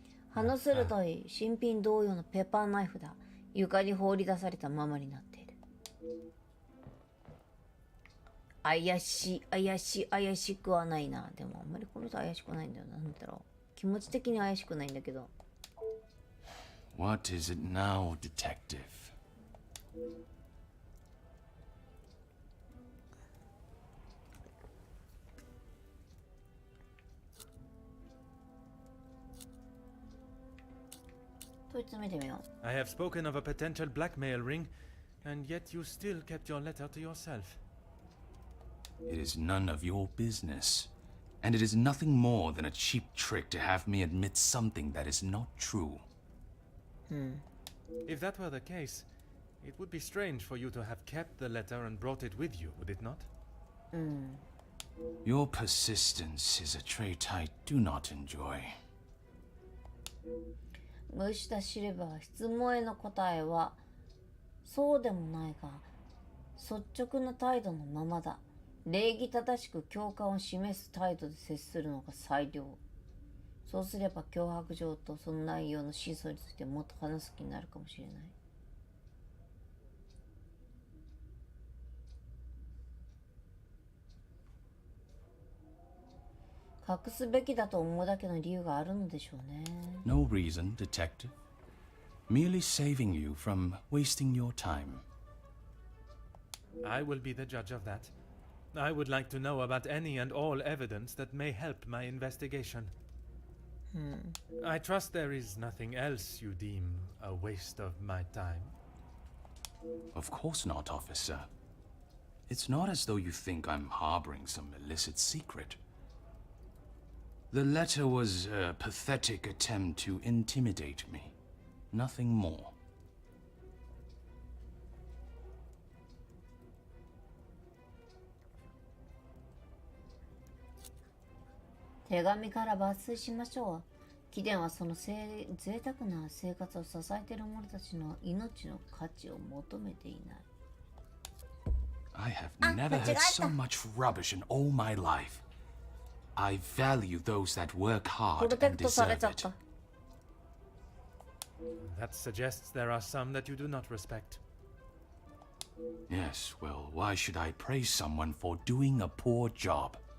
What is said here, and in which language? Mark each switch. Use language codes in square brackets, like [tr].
[ja] 刃の鋭い新品同様のペーパーナイフだ。床に放り出されたままになっている。怪しくはないな。でもあんまりこの人怪しくないんだよな。なんだろう。気持ち的に怪しくないんだけど。 [en] What is it now, detective? [ja] 問い詰めてみよう。 [en] I have spoken of a potential blackmail ring, and yet you still kept your letter to yourself. It is none of your business, and it is nothing more than a cheap trick to have me admit something that is not true. If that were the case, it would be strange for you to have kept the letter and brought it with you, would it not? Your persistence is a trait I do not enjoy. [ja] 無視だシルバー、質問への答えはそうでもないが率直な態度のままだ。礼儀正しく共感を示す態度で接するのが最良。そうすれば脅迫状とその内容の真相についてもっと話す気になるかもしれない。隠すべきだと思うだけの理由があるのでしょうね。 [en] No reason, detective. Merely saving you from wasting your time. I will be the judge of that. I would like to know about any and all evidence that may help my investigation. I trust there is nothing else you deem a waste of my time. Of course not, officer. It's not as though you think I'm harboring some illicit secret. The letter was a pathetic attempt to intimidate me. Nothing more. [ja] 手紙から抜粋しましょう。貴殿はその贅沢な生活を支えている者たちの命の価値を求めていない。 [en] I have never heard so much rubbish in all my life. I value those that work hard and deserve it. That suggests there are some that you do not respect. Yes, well, why should I praise someone for doing a poor job?